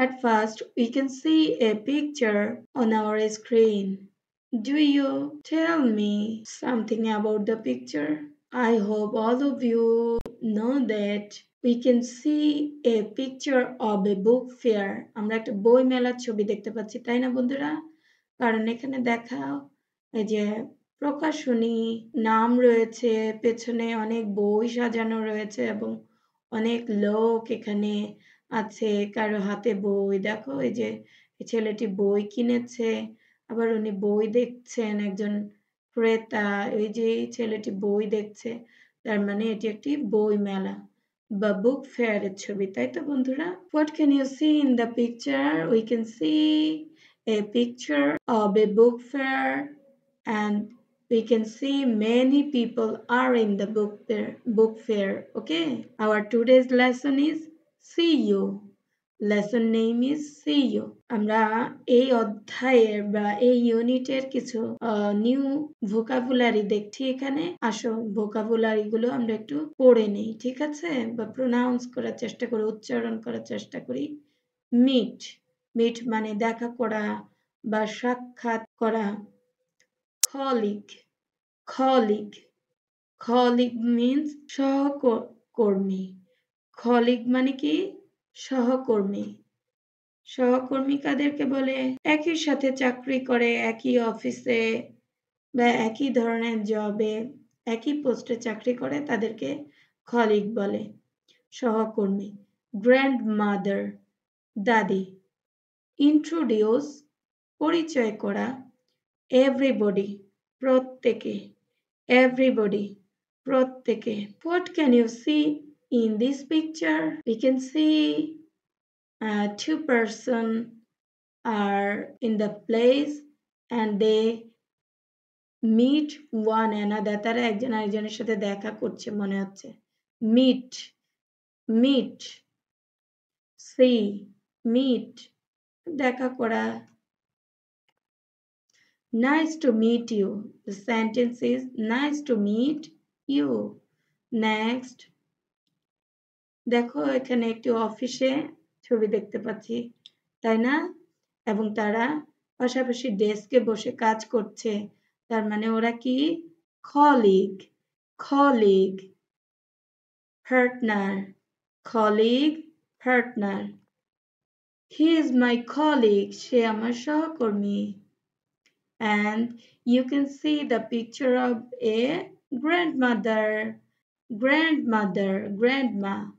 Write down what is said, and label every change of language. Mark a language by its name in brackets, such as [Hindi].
[English] At first, we can see a picture on our screen. Do you tell me something about the picture? I hope all of you know that we can see a picture of a book fair. [Bangla] আমরা একটা বই মেলার ছবি দেখতে পাচ্ছি, তাই না বন্ধুরা? কারণ এখানে দেখাও এই যে প্রকাশনী নাম রয়েছে, পেছনে অনেক বই সাজানো রয়েছে এবং অনেক লোক এখানে আছে, কারো হাতে বই। দেখো এই যে ছেলেটি বই কিনেছে, আবার উনি বই দেখছেন, একজন ক্রেতা। এই যে ছেলেটি বই দেখছে, তার মানে এটি একটি বই মেলা বা বুক ফেয়ারের ছবি, তাই তো বন্ধুরা? [English] What can you see in the picture? We can see a picture of a book fair and we can see many people are in the book fair. Okay, our today's lesson is See You. Lesson name is See You. [Bangla] আমরা এই অধ্যায়ের বা এই ইউনিটের কিছু new vocabulary দেখছি এখানে। আসো ভোকাবুলারি গুলো আমরা একটু পড়ে নেই, ঠিক আছে? বা প্রোনাউন্স করার চেষ্টা করি, উচ্চারণ করার চেষ্টা করি। মিট, মিট মানে দেখা করা বা সাক্ষাৎ করা। [English] colleague, colleague, colleague means সহকর্মী। [Bangla] colleague মানে কি? সহকর্মী। সহকর্মী কাদেরকে বলে? একই সাথে চাকরি করে, একই অফিসে বা একই ধরনের জবে, একই পোস্টে চাকরি করে, তাদেরকে colleague বলে, সহকর্মী। grandmother, দাদি। introduce, পরিচয় করা। everybody, প্রত্যেকে। everybody, প্রত্যেকে। [English] What can you see in this picture? We can see two persons are in the place and they meet one another. [Bangla] তারা একজন আরেকজনের সাথে দেখা করছে মনে হচ্ছে। [English] meet, meet, see, meet, দেখা করা। Nice to meet you. The sentence is nice to meet you. [Bangla] Next, দেখো এখানে একটি অফিসে ছবি দেখতে পাচ্ছি, তাই না? এবং তারা পাশাপাশি ডেস্কে বসে কাজ করছে, তার মানে ওরা কি? [English] colleague, colleague, partner, colleague, partner. He is my colleague. [Bangla] সে আমার সহকর্মী। [English] And you can see the picture of a grandmother, grandmother, grandma.